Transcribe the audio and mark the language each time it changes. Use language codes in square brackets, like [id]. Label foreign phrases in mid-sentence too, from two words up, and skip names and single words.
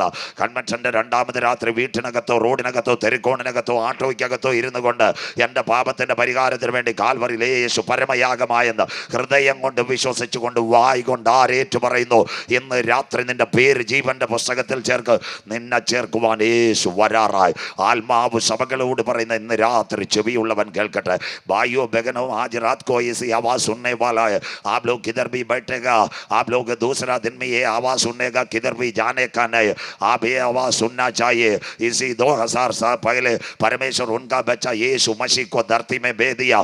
[ml] കൺവെൻഷന്റെ രണ്ടാമത് രാത്രി വീട്ടിനകത്തോ റോഡിനകത്തോ തെരുക്കോണിനകത്തോ ആട്ടോയ്ക്കകത്തോ ഇരുന്നു കൊണ്ട് എൻ്റെ പാപത്തിന്റെ പരിഹാരത്തിന് വേണ്ടി കാൽവറിയിൽ യേശു പരമയാഗമായെന്ന് ഹൃദയം കൊണ്ട് വിശ്വസിച്ചുകൊണ്ട് വായി കൊണ്ട് ആരേറ്റു പറയുന്നു, ഇന്ന് രാത്രി നിന്റെ പേര് ജീവന്റെ പുസ്തകത്തിൽ ചേർക്ക്. നിന്നെ ചേർക്കുവാൻ യേശു വരാറായി. ആത്മാവ് സഭകളോട് പറയുന്ന ഇന്ന് രാത്രി ചെവിയുള്ളവൻ കേൾക്കട്ടെ. [hi] बाइयों बहनों, आज रात को ऐसी आवाज सुनने वाला है. आप लोग किधर भी बैठेगा, आप लोग दूसरा दिन में ये आवाज सुननेगा, किधर भी जाने का नहीं. आप ये आवाज सुनना चाहिए. इसी 2000 साल पहले परमेश्वर उनका बच्चा यीशु मसीह को धरती में भेज दिया.